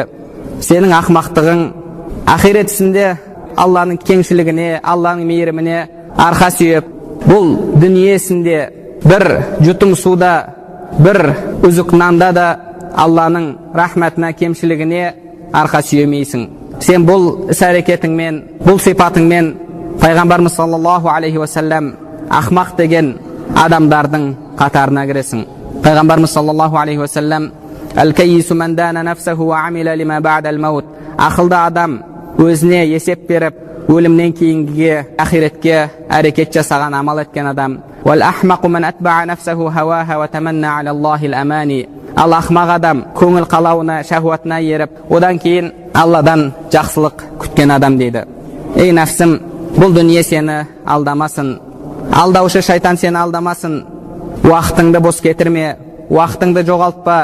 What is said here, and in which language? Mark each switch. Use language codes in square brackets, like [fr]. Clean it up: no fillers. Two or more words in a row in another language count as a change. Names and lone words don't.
[kk] Сенің ақымақтығың ақиретісінде Алланың кеңшілігіне, Алланың мейіріміне арқа сүйеп, бұл дүниесінде бір жұтым суда, бір үзік нанда да Алланың рахметіне, кемшілігіне арқа сүйемейсің. Сен бұл іс-әрекетіңмен, бұл сипатыңмен пайғамбарымыз [ar] صلى الله عليه وسلم [kk] ақымақ деген адамдардың қатарына кіресің. [ar] Пайғамбарымыз صلى الله عليه وسلم الكيس من دان نفسه وعمل لما بعد الموت. [kk] Ақылды адам өзіне есеп беріп, өлімнен кейінгіге, ақиретке әрекет жасаған, амал еткен адам. [ar] والأحمق من أتبع نفسه هواها وتمنى على الله الأماني. [kk] Ал ақымақ адам көңіл қалауына, шахуатына еріп, одан кейін Алладан жақсылық күткен адам дейді. Ей нәпсім, бұл дүние сені алдамасын. Алдаушы шайтан сені алдамасын. Уақытыңды бос кетірме, уақытыңды жоғалтпа.